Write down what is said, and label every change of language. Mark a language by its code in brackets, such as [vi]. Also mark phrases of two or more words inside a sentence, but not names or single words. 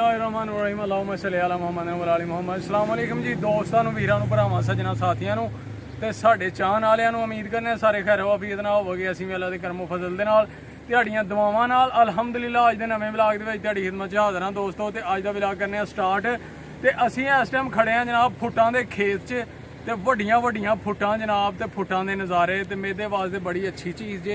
[ar] بسم الله الرحمن الرحيم اللهم صل على محمد و على محمد. السلام عليكم [pa] جی دوستو، ویراں نوں، بھراواں، سجناں، ساتھیاں نوں تے ساڈے چاہن والیاں نوں. امید کرنے سارے خیر وافیت نال ہووو گے۔ اسیں بھی اللہ دے کرمو فضل دے نال تہاڈیاں دعاواں نال الحمدللہ اج دے نویں ولاگ دے وچ تہاڈی خدمت چ حاضر ہاں دوستو. تے اج دا ولاگ کرنے سٹارٹ تے اسیں اس ٹائم کھڑے ہاں جناب پھٹاں دے کھیت چ تے وڈیاں وڈیاں پھٹاں جناب تے پھٹاں دے نظارے تے میرے واسطے بڑی اچھی چیز جے.